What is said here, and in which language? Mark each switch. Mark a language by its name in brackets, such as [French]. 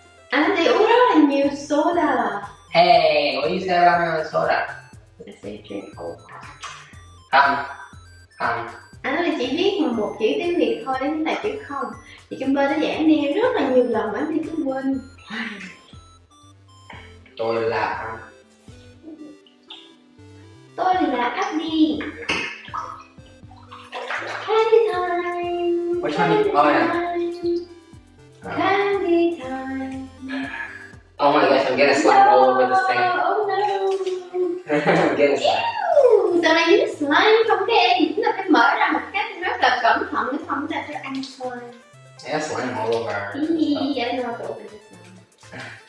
[Vietnamese] Anh thì uống rất là nhiều soda. [English] Hey, what do you say about my soda? I say drink whole. [Vietnamese] Không. Anh nói là chỉ biết một chữ tiếng Việt thôi, đó chính là chữ không. Chị Kimber đã giảng đi rất là nhiều lần mà anh đi cứ quên. Tôi là Abby. [English] Candy time. Which one? Oh yeah. Candy time. Oh my gosh, I'm getting slime all over this thing. Oh no. I'm getting slime. [Vietnamese] Giờ này dính slime không các em, chúng ta phải mở ra một cách rất là cẩn thận để không chúng ta sẽ ăn slime. [English] Yeah, slime all over. I don't know how to open this one.